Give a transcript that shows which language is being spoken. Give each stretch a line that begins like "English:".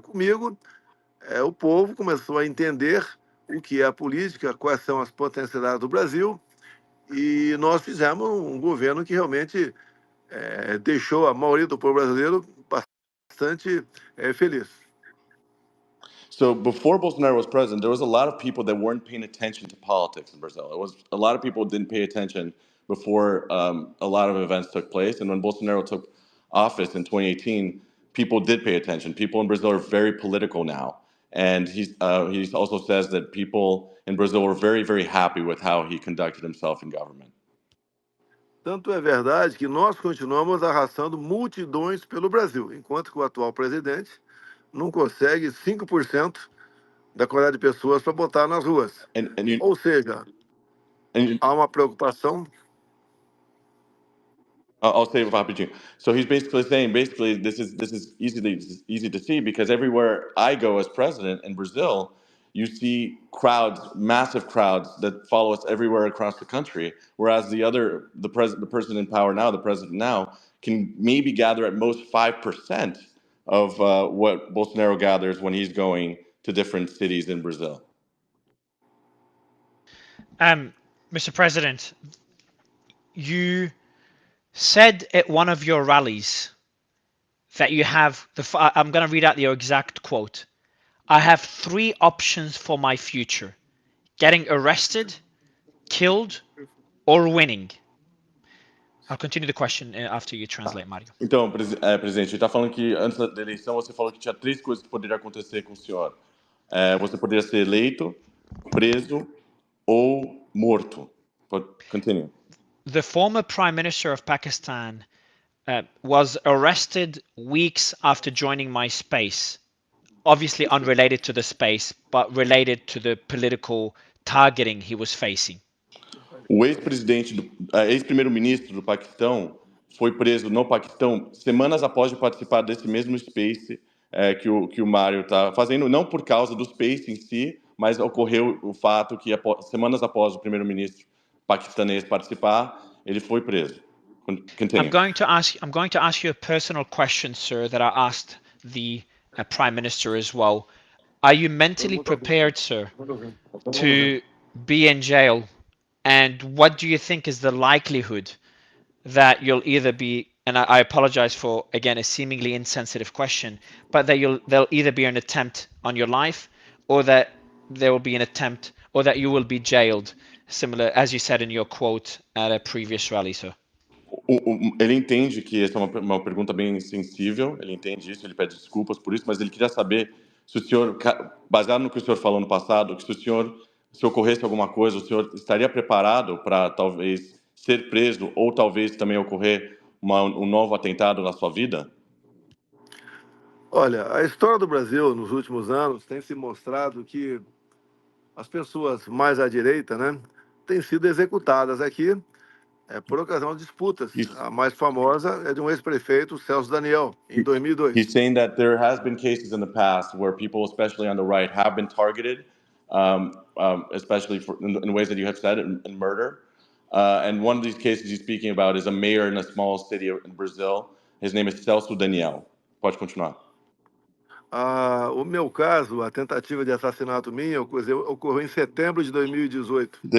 Portuguese: Comigo, o povo começou a entender o que é a política, quais são as potencialidades do Brasil, e nós fizemos um governo que realmente deixou a maioria do povo brasileiro bastante feliz.
English: So before Bolsonaro was president, there was a lot of people that weren't paying attention to politics in Brazil. A lot of people didn't pay attention before a lot of events took place. And when Bolsonaro took office in 2018, people did pay attention. People in Brazil are very political now. And he also says that people in Brazil were very, very happy with how he conducted himself in government.
Portuguese: Tanto é verdade que nós continuamos arrastando multidões pelo Brasil, enquanto que o atual presidente não consegue 5% da quantidade de pessoas para botar nas ruas. Ou seja, há uma preocupação.
English: I'll say it rapidinho. So he's basically saying, this is easy to see because everywhere I go as president in Brazil, you see crowds, massive crowds that follow us everywhere across the country. Whereas the person in power now, the president now, can maybe gather at most 5% of what Bolsonaro gathers when he's going to different cities in Brazil. Mr. President, you said at one of your rallies that you have I'm going to read out your exact quote. I have 3 options for my future: getting arrested, killed, or winning. I'll continue the question after you translate, Mario.
Portuguese: Então, presidente, ele está falando que antes da eleição você falou que tinha 3 coisas que poderiam acontecer com o senhor. Você poderia ser eleito, preso ou morto.
English: Continue. The former Prime Minister of Pakistan was arrested weeks after joining my space. Obviously unrelated to the space, but related to the political targeting he was facing.
Portuguese: O ex-primeiro-ministro do Paquistão foi preso no Paquistão semanas após de participar desse mesmo space que o Mário está fazendo, não por causa do space em si, mas ocorreu o fato que semanas após o primeiro-ministro paquistanês participar, ele foi preso.
English: Continue. I'm going to ask you a personal question, sir, that I asked the Prime Minister as well. Are you mentally prepared, sir, to be in jail? And what do you think is the likelihood that you'll either be, and I apologize for, again, a seemingly insensitive question, but that there'll either be an attempt on your life, or that there will be an attempt, or that you will be jailed, similar, as you said in your quote at a previous rally, sir?
Portuguese: Ele entende que essa é uma pergunta bem sensível, ele entende isso, ele pede desculpas por isso, mas ele queria saber se o senhor, baseado no que o senhor falou no passado, que se ocorresse alguma coisa, o senhor estaria preparado para talvez ser preso ou talvez também ocorrer um novo atentado na sua vida? Olha, a história do Brasil nos últimos anos tem se mostrado que as pessoas mais à direita, né, têm sido executadas aqui por ocasião de disputas. A mais famosa é de um ex-prefeito, Celso Daniel, em 2002.
English: He's saying that there has been cases in the past where people, especially on the right, have been targeted, especially in ways that you have said, in murder. And one of these cases he's speaking about is a mayor in a small city in Brazil. His name is Celso Daniel.
Portuguese: Pode continuar. O meu caso, a tentativa de assassinato minha, ocorreu em setembro de 2018.